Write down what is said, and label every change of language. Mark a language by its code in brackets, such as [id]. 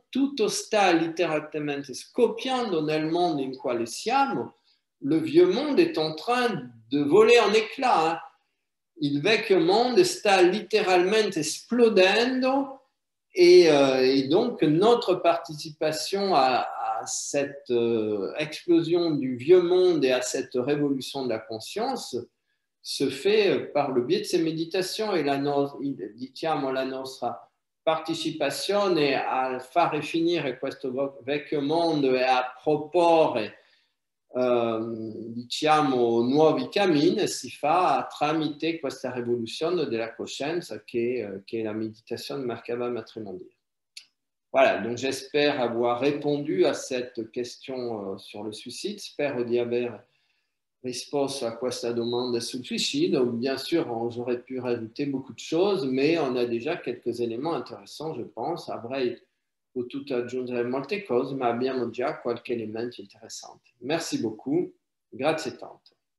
[it] Tutto sta letteralmente scoppiando nel mondo in quale siamo. [fr] Le vieux monde est en train de voler en éclats. Hein. [it] Il vecchio mondo sta letteralmente esplodendo [fr] et donc notre participation à cette explosion du vieux monde et à cette révolution de la conscience se fait par le biais de ces méditations et [it] diciamo la nostra partecipazione a fare finire questo vecchio mondo e a proporre diciamo nuovi cammini si fa tramite questa rivoluzione della coscienza che è la méditation Merkaba Matrimondiale. [fr] Voilà, donc j'espère avoir répondu à cette question sur le suicide. [it] Spero di aver risposto a questa domanda sul suicidio. [fr] Bien sûr, j'aurais pu rajouter beaucoup de choses, mais on a déjà quelques éléments intéressants, je pense. [it] Avrei potuto aggiungere molte cose, ma abbiamo già qualche elemento interessante. [fr] Merci beaucoup. [it] Grazie tanto.